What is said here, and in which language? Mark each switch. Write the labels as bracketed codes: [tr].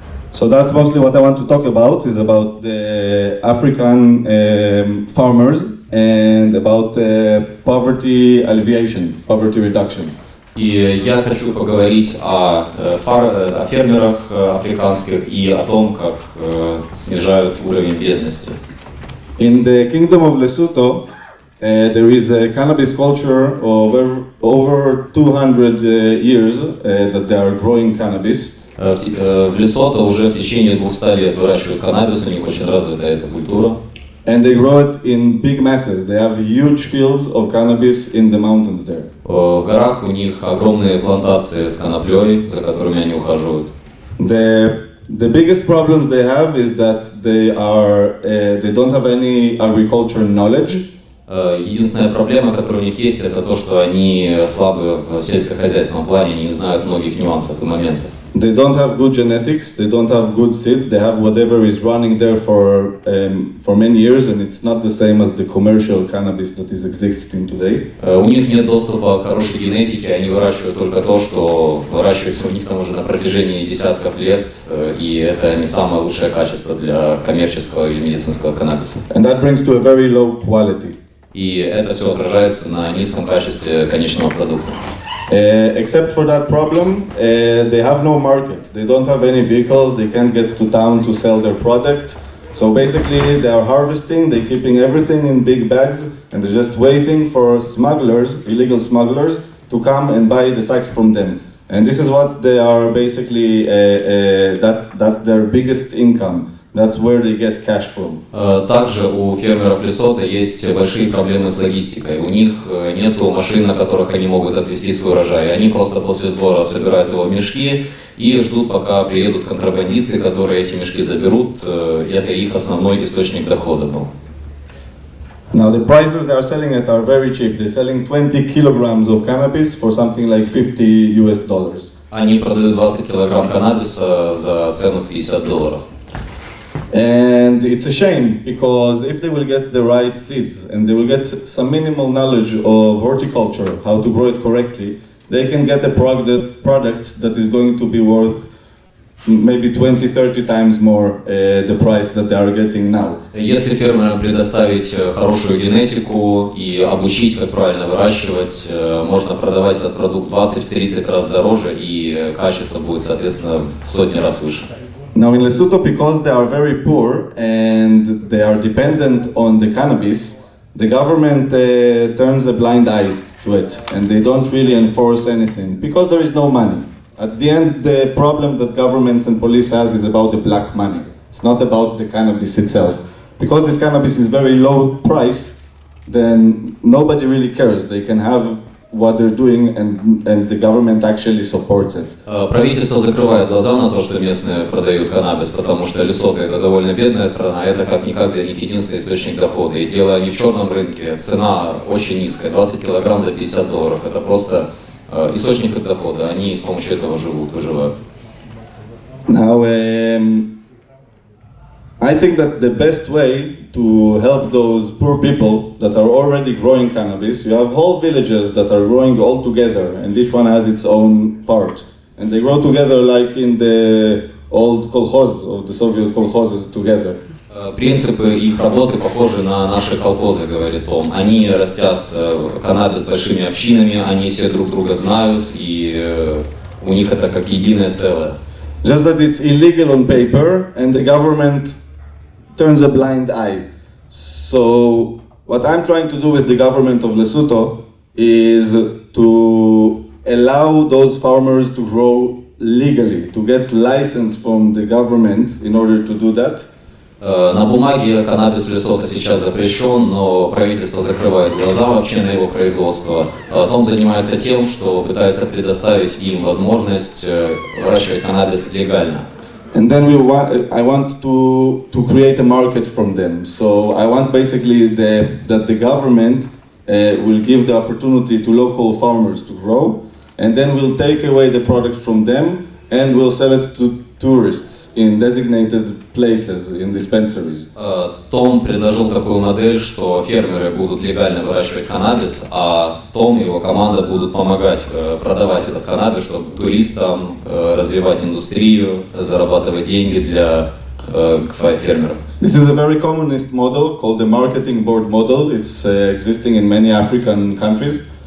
[en] So that's mostly what I want to talk about, is about the African farmers and about poverty alleviation, poverty reduction. [ru] И я хочу поговорить о фермерах африканских и о том, как снижают уровень бедности. [en] In the kingdom of Lesotho, there is a cannabis culture of over 200 years that they are growing cannabis. [ru] В Лесото уже в течение 200 лет выращивают каннабис, у них очень развитая эта культура. [en] And they grow it in big masses. They have huge fields of cannabis in the mountains there. [ru] В горах у них огромные плантации с коноплей, за которыми они ухаживают. [en] The biggest problems they have is that they don't have any agriculture knowledge. [ru] Единственная проблема, которая у них есть, это то, что они слабы в сельскохозяйственном плане, они не знают многих нюансов и моментов. [en] They don't have good genetics, they don't have good seeds, they have whatever is running there for many years, and it's not the same as the commercial cannabis that is existing today. [ru] У них нет доступа к хорошей генетике, они выращивают только то, что выращивается у них там уже на протяжении десятков лет, и это не самое лучшее качество для коммерческого или медицинского каннабиса. [en] And that brings to a very low quality. [ru] И это все отражается на низком качестве конечного продукта. [en] Except for that problem, they have no market. They don't have any vehicles. They can't get to town to sell their product. So basically, they are harvesting. They're keeping everything in big bags, and they're just waiting for smugglers, illegal smugglers, to come and buy the sacks from them. And this is what they are basically. That's their biggest income. That's where they get cash from. [ru] Также у фермеров Лесото есть большие проблемы с логистикой. У них нету машин, на которых они могут отвезти свой урожай. Они просто после сбора собирают его в мешки и ждут, пока приедут контрабандисты, которые эти мешки заберут. И это их основной источник дохода был. [en] Now the prices they are selling it are very cheap. They're selling 20 kilograms of cannabis for something like $50. [ru] Они продают 20 килограмм каннабиса за цену в $50. [en] And it's a shame, because if they will get the right seeds and they will get some minimal knowledge of horticulture, how to grow it correctly, they can get a product that is going to be worth maybe 20-30 times more the price that they are getting now. [ru] Если фермерам предоставить хорошую генетику и обучить, как правильно выращивать, можно продавать этот продукт 20-30 раз дороже, и качество будет, соответственно, в сотни раз выше. [en] Now in Lesotho, because they are very poor and they are dependent on the cannabis, the government turns a blind eye to it, and they don't really enforce anything because there is no money. At the end, the problem that governments and police has is about the black money. It's not about the cannabis itself. because this cannabis is very low price, then nobody really cares. They can have what they're doing, and the government actually supports it. [ru] Правительство закрывает глаза на то, что местные продают каннабис, потому что Лесото это довольно бедная страна, это как-никак для них единственный источник дохода. И дело не в черном рынке, цена очень низкая, 20 килограмм за $50. Это просто источник их дохода, они с помощью этого живут, выживают. [en] Now, I think that the best way to help those poor people that are already growing cannabis, you have whole villages that are growing all together, and each one has its own part. And they grow together like in the old kolkhoz of the Soviet kolkhozes together. [ru] Принципы их работы похожи на наши колхозы, говорит Том. Они растят каннабис большими общинами, они все друг друга знают, и у них это как единое целое. [en] Just that it's illegal on paper, and the government turns a blind eye. So what I'm trying to do with the government of Lesotho is to allow those farmers to grow legally, to get license from the government in order to do that. [ru] На бумаге каннабис Лесото сейчас запрещен, но правительство закрывает глаза вообще на его производство. Том занимается тем, что пытается предоставить им возможность выращивать каннабис легально. [en] And then I want to create a market from them. So I want basically that the government will give the opportunity to local farmers to grow, and then we'll take away the product from them and we'll sell it to tourists in designated places, in dispensaries. [ru] Том предложил такую модель, что фермеры будут легально выращивать каннабис, а Том и его команда будут помогать продавать этот каннабис, чтобы туристам развивать индустрию, зарабатывать деньги для фермеров. [en] This is a very communist model called the marketing board model. It's existing in many African countries.